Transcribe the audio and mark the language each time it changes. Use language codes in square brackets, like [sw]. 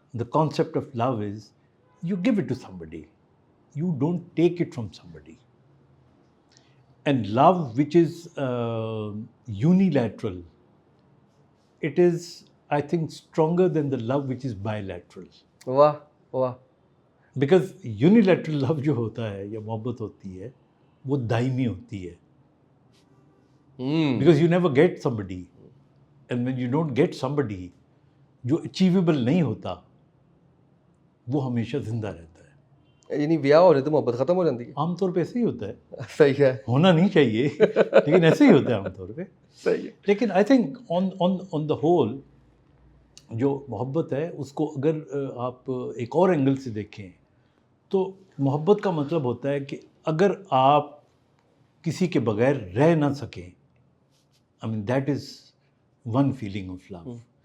[en] The concept of love is you give it to somebody, you don't take it from somebody. And love which is unilateral, it is, I think, stronger than the love which is bilateral. [ur] واہ واہ. [en] Because unilateral love [ur] جو ہوتا ہے یا محبت ہوتی ہے وہ دائمی ہوتی ہے. [en] Because you never get somebody, and when you don't get somebody [ur] جو achievable نہیں ہوتا وہ ہمیشہ زندہ رہتا ہے. یعنی بیاہ ہو جائے تو محبت ختم ہو جاتی ہے. عام طور پہ ایسے ہی ہوتا ہے. صحیح ہے. ہونا نہیں چاہیے لیکن ایسے ہی ہوتا ہے عام طور پہ. صحیح ہے. لیکن [en] I think on the whole [ur] جو محبت ہے اس کو اگر آپ ایک اور اینگل سے دیکھیں تو محبت کا مطلب ہوتا ہے کہ اگر آپ کسی کے بغیر رہ نہ سکیں، [en] I mean that is one feeling of love.